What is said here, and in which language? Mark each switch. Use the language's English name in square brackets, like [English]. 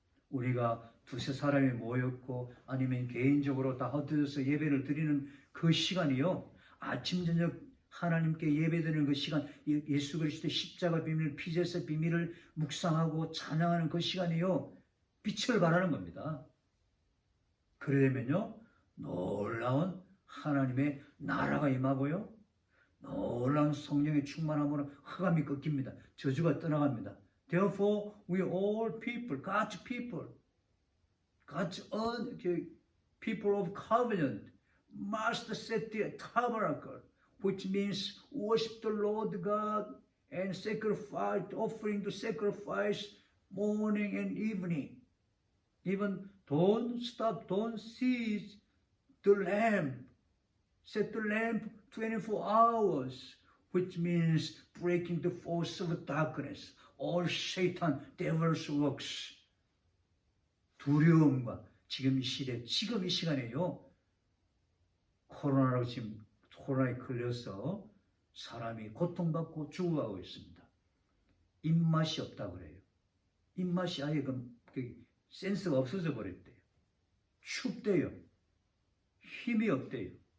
[Korean] 우리가 두세 사람이 모였고 아니면 개인적으로 다 흩어져서 예배를 드리는 그 시간이요, 아침 저녁 하나님께 예배드리는 그 시간, 예수 그리스도의 십자가 비밀, 피제사 비밀을 묵상하고 찬양하는 그 시간이요, 빛을 발하는 겁니다. 그러려면요, 놀라운 하나님의 나라가 임하고요, 놀라운 성령의 충만함으로 흑암이 꺾입니다. 저주가 떠나갑니다. [English] Therefore, we all people, God's people, God's own people of covenant must set the tabernacle, which means worship the Lord God and sacrifice, offering to sacrifice morning and evening. Even don't stop, don't cease the lamp. Set the lamp 24 hours, which means breaking the force of darkness, all Satan, devil's works. [Korean] 두려움과 지금 이 시대, 지금 이 시간에요. 코로나에 걸려서 사람이 고통받고 죽어가고 있습니다. 입맛이 없다 그래요. 입맛이 아예 센스가 없어져 버렸대요. 춥대요. 힘이 없대요.